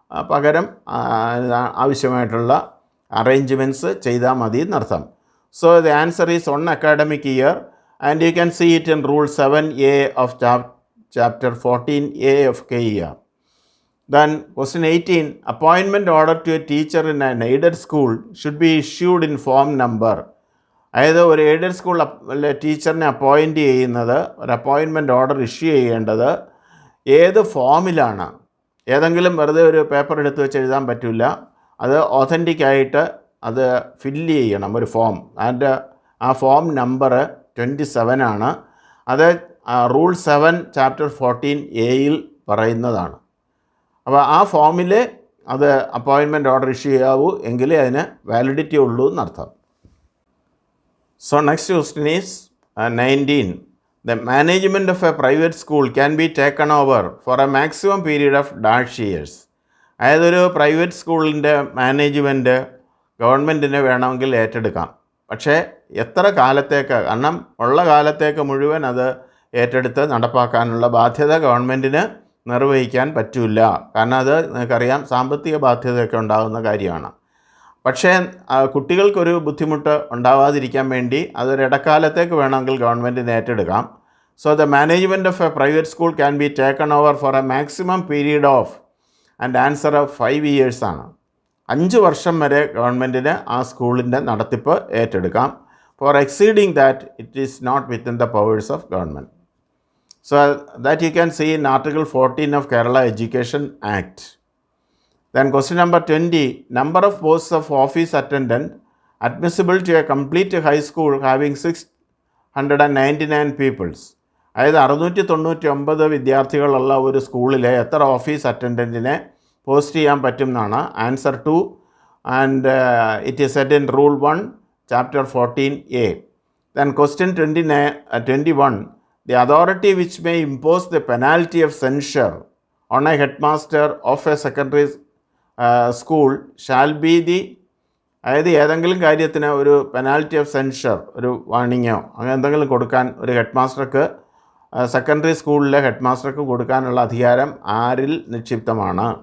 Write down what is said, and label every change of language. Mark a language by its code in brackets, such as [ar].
[ml] പകരം ആവശ്യമായിട്ടുള്ള അറേഞ്ച്മെൻറ്റ്സ് ചെയ്താൽ മതി എന്നർത്ഥം. [en] So the answer is 1 academic year and you can see it in rule 7A of chapter 14A of KER. Then question 18, appointment order to a teacher in an aided school should be issued in form number. [ml] അതായത് ഒരു aided സ്കൂളിലെ ടീച്ചറിനെ appoint ചെയ്യുന്നത്, ഒരു appointment order issue ചെയ്യേണ്ടത് ഏത് ഫോമിലാണ്? ഏതെങ്കിലും വെറുതെ ഒരു പേപ്പർ എടുത്ത് വെച്ച് എഴുതാൻ പറ്റില്ല. അത് ഒതൻറ്റിക്കായിട്ട് അത് ഫില്ല് ചെയ്യണം, ഒരു ഫോം. അതിൻ്റെ ആ ഫോം നമ്പർ 27 ആണ്. അത് റൂൾ 7 ചാപ്റ്റർ 14A പറയുന്നതാണ്. അപ്പോൾ ആ ഫോമിൽ അത് അപ്പോയിൻമെൻറ്റ് ഓർഡർ ഇഷ്യൂ ചെയ്യാവൂ, എങ്കിലേ അതിന് വാലിഡിറ്റി ഉള്ളൂ എന്നർത്ഥം. [en] So next question is 19. The management of a private school can be taken over for a maximum period of dash years. [ml] അതായത് ഒരു പ്രൈവറ്റ് സ്കൂളിൻ്റെ മാനേജ്മെൻറ്റ് ഗവൺമെൻറ്റിന് വേണമെങ്കിൽ ഏറ്റെടുക്കാം. പക്ഷേ എത്ര കാലത്തേക്ക്? കാരണം ഉള്ള കാലത്തേക്ക് മുഴുവൻ അത് ഏറ്റെടുത്ത് നടപ്പാക്കാനുള്ള ബാധ്യത ഗവൺമെൻറ്റിന് നിർവഹിക്കാൻ പറ്റില്ല. കാരണം അത് നിങ്ങൾക്കറിയാം, സാമ്പത്തിക ബാധ്യതയൊക്കെ ഉണ്ടാകുന്ന കാര്യമാണ്. പക്ഷേ കുട്ടികൾക്കൊരു ബുദ്ധിമുട്ട് ഉണ്ടാവാതിരിക്കാൻ വേണ്ടി അതൊരു ഇടക്കാലത്തേക്ക് വേണമെങ്കിൽ ഗവൺമെൻറ്റിന് ഏറ്റെടുക്കാം. [en] So the management of a private school can be taken over for a maximum period of, and answer of 5 years ആണ്. [ml] 5 വർഷം വരെ ഗവൺമെൻറ്റിന് ആ സ്കൂളിൻ്റെ നടത്തിപ്പ് ഏറ്റെടുക്കാം. [en] For exceeding that it is not within the powers of government. So that you can see in Article 14 of Kerala Education Act. Then question number 20, number of posts of office attendant admissible to a complete high school having 699 pupils. [ml] അതായത് 699 വിദ്യാർത്ഥികളുള്ള ഒരു സ്കൂളിലെ എത്ര office അറ്റൻഡൻറ്റിനെ post ചെയ്യാൻ പറ്റും എന്നാണ് answer 2. [en] And it is set in rule 1 chapter 14A. Then question 21, the authority which may impose the penalty of censure on a headmaster of a secondary school shall be the, [ml] അതായത് ഏതെങ്കിലും കാര്യത്തിന് ഒരു penalty of censure, ഒരു വാണിങ്ങോ അങ്ങനെ എന്തെങ്കിലും കൊടുക്കാൻ ഒരു head മാസ്റ്റർക്ക്, secondary സ്കൂളിലെ ഹെഡ് മാസ്റ്റർക്ക് കൊടുക്കാനുള്ള അധികാരം ആരിൽ നിക്ഷിപ്തമാണ്?